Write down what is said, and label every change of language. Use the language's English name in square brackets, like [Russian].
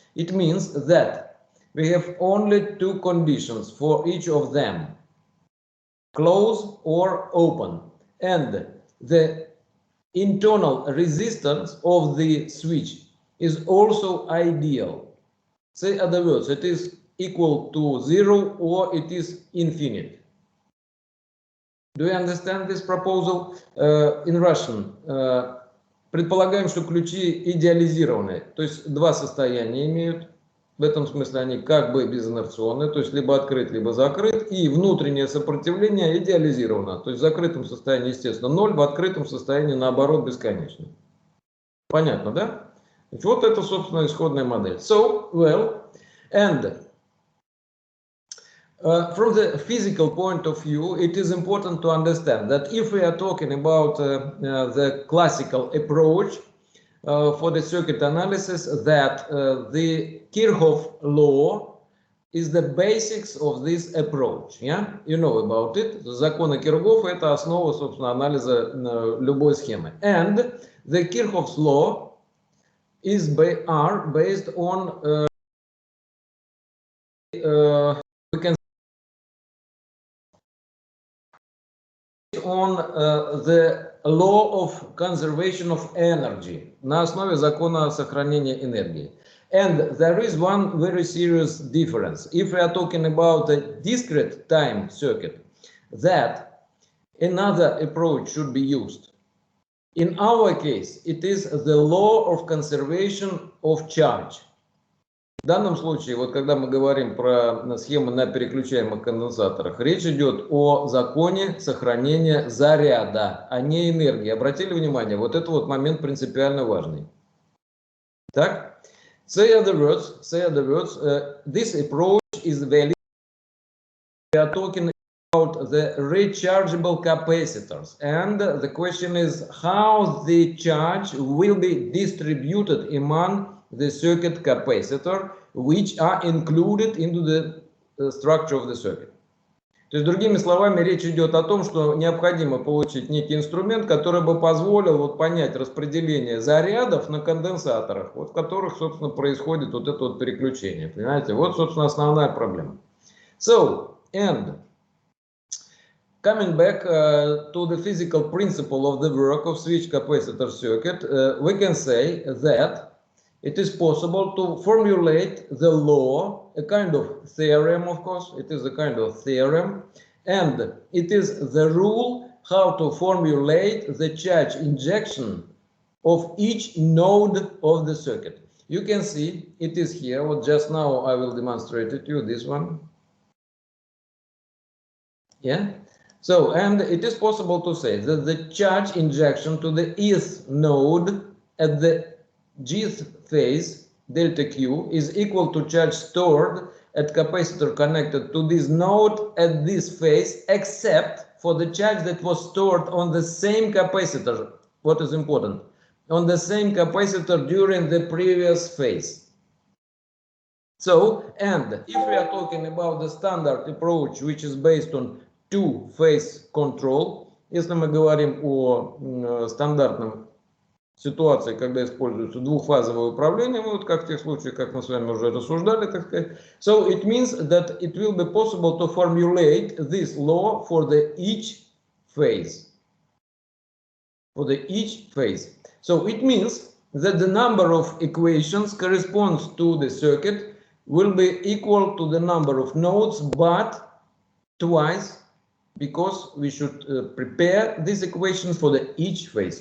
[English] It means that we have only two conditions for each of them, close or open, and the internal resistance of the switch is also ideal. Say other words, it is equal to 0 or it is infinite. Do you understand this proposal? In Russian, [Russian] предполагаем, что ключи идеализированы, то есть два состояния имеют. В этом смысле они как бы безинерционные, то есть либо открыт, либо закрыт, и внутреннее сопротивление идеализировано. То есть в закрытом состоянии, естественно, 0, в открытом состоянии, наоборот, бесконечно. Понятно, да? Вот это, собственно, исходная модель. [English] So, well, and from the physical point of view, it is important to understand that if we are talking about the classical approach for the circuit analysis, that the Kirchhoff law is the basics of this approach. Yeah, you know about it. [Russian] Законы Кирхоффа — это основа, собственно, анализа любой схемы. [English] And the Kirchhoff's law are based on we can on the law of conservation of energy, [Russian] на основе закона сохранения энергии. [English] And there is one very serious difference. If we are talking about a discrete time circuit, that another approach should be used. In our case, it is the law of conservation of charge. [Russian] В данном случае, вот когда мы говорим про схему на переключаемых конденсаторах, речь идет о законе сохранения заряда, а не энергии. Обратили внимание, вот это вот момент принципиально важный. Так? [English] Say other words, this approach is valid. We are talking about the rechargeable capacitors, and the question is how the charge will be distributed among the circuit capacitor, which are included into the structure of the circuit. [Russian] То есть, другими словами, речь идет о том, что необходимо получить некий инструмент, который бы позволил вот понять распределение зарядов на конденсаторах, вот в которых, собственно, происходит вот это вот переключение. Понимаете? Вот, собственно, основная проблема. [English] So, and coming back to the physical principle of the work of switch capacitor circuit, we can say that it is possible to formulate the law, a kind of theorem, of course, it is a kind of theorem, and it is the rule how to formulate the charge injection of each node of the circuit. You can see it is here, well, just now I will demonstrate it to you, this one. Yeah. So, and it is possible to say that the charge injection to the eth node at the gth phase delta Q is equal to charge stored at capacitor connected to this node at this phase, except for the charge that was stored on the same capacitor. What is important? On the same capacitor during the previous phase. So, and if we are talking about the standard approach, which is based on two-phase control, [Russian] если мы говорим о стандартном ситуации, когда используется двухфазовое управление, вот как в тех случаях, как мы с вами уже рассуждали, так сказать. [English] So it means that it will be possible to formulate this law for the each phase. For the each phase. So it means that the number of equations corresponds to the circuit will be equal to the number of nodes, but twice, because we should prepare these equations for the each phase.